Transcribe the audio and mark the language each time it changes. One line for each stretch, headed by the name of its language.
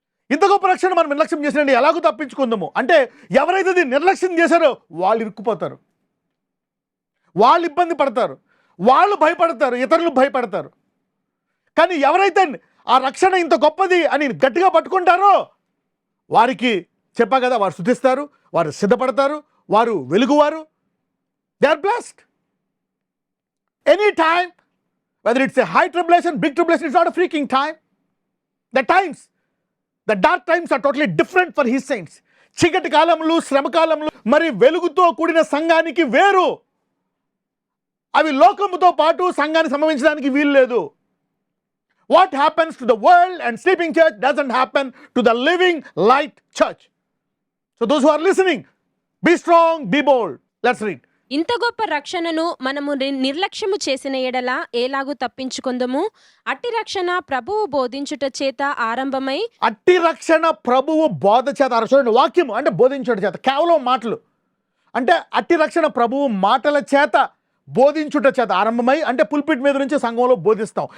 Telugu: ఇంత గొప్ప రక్షణ మనం నిర్లక్ష్యం చేసినండి ఎలాగూ తప్పించుకుందాము అంటే, ఎవరైతే దీన్ని నిర్లక్ష్యం చేశారో వాళ్ళు ఇరుక్కుపోతారు, వాళ్ళు ఇబ్బంది పడతారు, వాళ్ళు భయపడతారు, ఇతరులు భయపడతారు. కానీ ఎవరైతే ఆ రక్షణ ఇంత గొప్పది అని గట్టిగా పట్టుకుంటారో వారికి చెప్పా కదా, వారు స్తుతిస్తారు, వారు సిద్ధపడతారు, వారు వెలుగువారు.
English: They are blessed. Any time, whether it's a high tribulation, big tribulation, it's not a freaking time. The times, the dark times are totally different for his saints.
Telugu: చీకటి కాలంలో, శ్రమ కాలంలో మరి వెలుగుతో కూడిన సంఘానికి వేరు. అవి లోకముతో పాటు సంఘాన్ని సంభవించడానికి వీలు లేదు.
English: What happens to the world and sleeping church doesn't happen to the living light church. So those who are listening, be strong, be bold. Let's read.
Telugu: ఇంత గొప్ప రక్షణను మనము నిర్లక్ష్యము చేసిన ఎడల ఎలాగూ తప్పించుకుందము. అట్టి రక్షణ ప్రభువు బోధించుట చేత ఆరంభమై, అట్టి రక్షణ ప్రభువు బోధ చేత. చూడండి, వాక్యం అంటే బోధించుట చేత, కేవలం మాటలు అంటే అట్టి రక్షణ ప్రభువు మాటల చేత బోధించుట చేత ఆరంభమై, అంటే పుల్పిట్ మీద నుంచి సంఘంలో బోధిస్తాం.